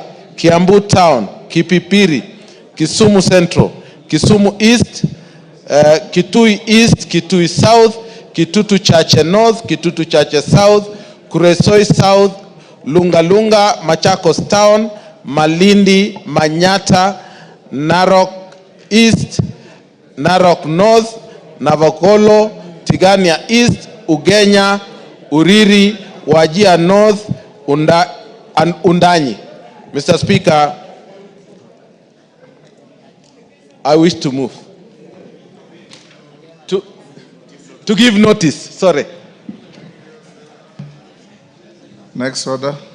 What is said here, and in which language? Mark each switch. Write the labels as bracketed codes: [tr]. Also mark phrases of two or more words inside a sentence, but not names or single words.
[en] Kiambu Town, Kipipiri, Kisumu Central, Kisumu East, Kitui East, Kitui South, Kitutu Chache North, Kitutu Chache South, Kuresoi South, Lunga Lunga, Machakos Town, Malindi, Manyata, Narok East, Narok North, Navokolo, Tigania East, Ugenya, Uriri, Wajia North, and Undanyi. Mr. Speaker, I wish to move. To give notice, sorry. Next order.